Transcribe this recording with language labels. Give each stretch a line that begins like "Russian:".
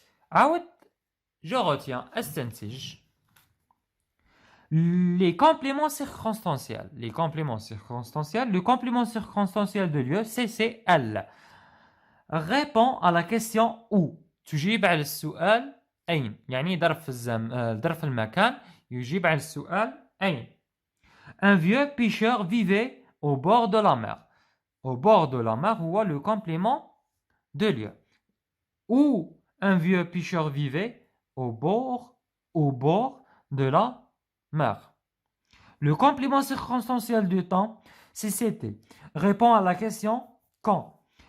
Arabic: عاود,
French: je retiens,
Arabic: استنتج.
French: Les compléments circonstanciels. Le complément circonstanciel de lieu, c'est elle. Répond à la question où.
Arabic: تجيب على السؤال أين. يعني ظرف المكان يجيب على السؤال أين.
French: Un vieux pêcheur vivait au bord de la mer. Au bord de la mer هو le complément de lieu. Où un vieux pêcheur vivait au bord de la mer. Le complément circonstanciel du temps, c'est c'était. Répond à la question quand.